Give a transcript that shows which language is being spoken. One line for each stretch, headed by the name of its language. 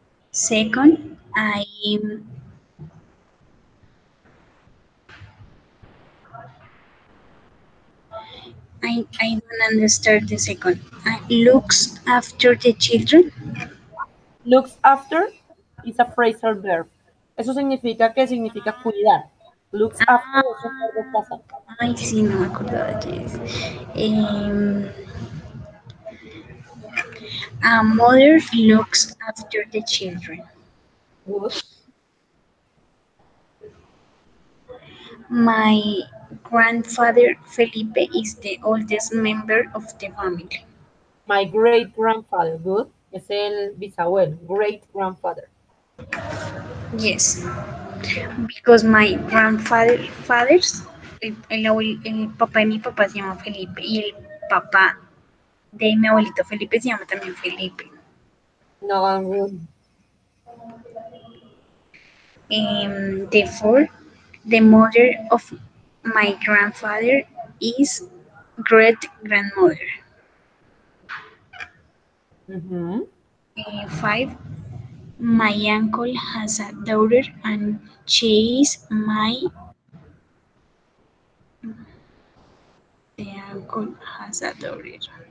English: Second, I don't understand the second. Looks after the children. Looks after is a phrasal verb.
Spanish: Eso significa cuidar.
English: Looks after
Spanish: es un verbo pasado. ay, sí, no me acordaba de eso.
English: Em, a mother looks after the children. Good. My grandfather Felipe is the oldest member of the family. My great grandfather. Good.
Spanish: Es el bisabuelo.
English: Great grandfather. Yes, because my
Spanish: el papá de mi papá se llama Felipe y el papá de mi abuelito Felipe se llama también Felipe.
English: No, good. Therefore, the mother of my grandfather is great grandmother. Mhm. Five, my uncle has a daughter and she is the uncle has a daughter.